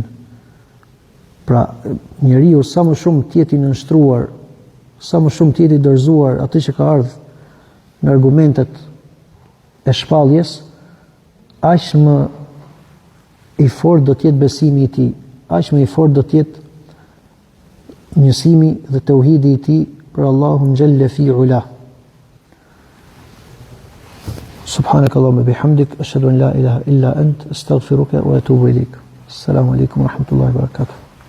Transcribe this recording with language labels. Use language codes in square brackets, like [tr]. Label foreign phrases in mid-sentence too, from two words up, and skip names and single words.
[sq] Pra, njeriu sa më shumë t'jeti nënshtruar, sa më shumë t'jeti dorëzuar atë që ka ardhur në argumentet e shpalljes, aq më i fortë do t'jetë besimi i tij, aq më i fortë do t'jetë njësimi dhe tauhidi i tij për Allahun [ar] جل في علاه. سبحانك اللهم وبحمدك أشهد أن لا إله إلا أنت أستغفرك وأتوب إليك. السلام عليكم ورحمة الله وبركاته.